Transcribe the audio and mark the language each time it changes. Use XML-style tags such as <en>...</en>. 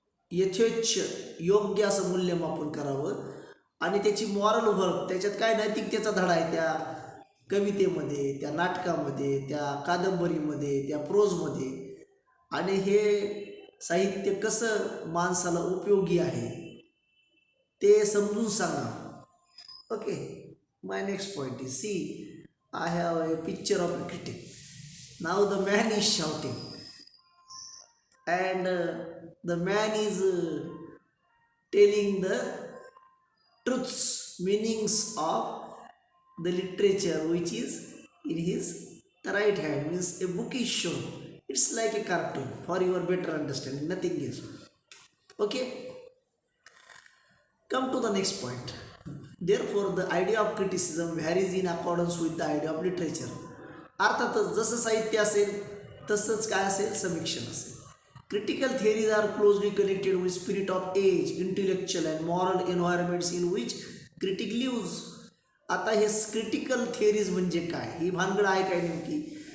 <mr>यथेच्छ योग्य असं मूल्यमापन करावं आणि त्याची मॉरल वर्क, त्याच्यात काय नैतिकतेचा धडा आहे त्या कवितेमध्ये, त्या नाटकामध्ये, त्या कादंबरीमध्ये, त्या प्रोजमध्ये, आणि हे साहित्य कसं माणसाला उपयोगी आहे ते समजून सांगा.</mr> <en>Okay, my next point is see I have a picture of a critic. Now the man is shouting and the man is telling the truths, meanings of the literature which is in his right hand. Means a book is shown. It's like a cartoon for your better understanding, nothing else. Okay, come to the next point. Therefore, the idea of criticism varies in accordance with the idea of literature.</en> <mr>अर्थातच जसं साहित्य असेल तसंच काय असेल, समीक्षण असेल.</mr> <en>Critical theories are closely connected with spirit of age, intellectual and moral environments in which critic lives.</en> <mr>आता हे क्रिटिकल थिअरीज म्हणजे काय, ही भानगड आहे काय नेमकी?</mr>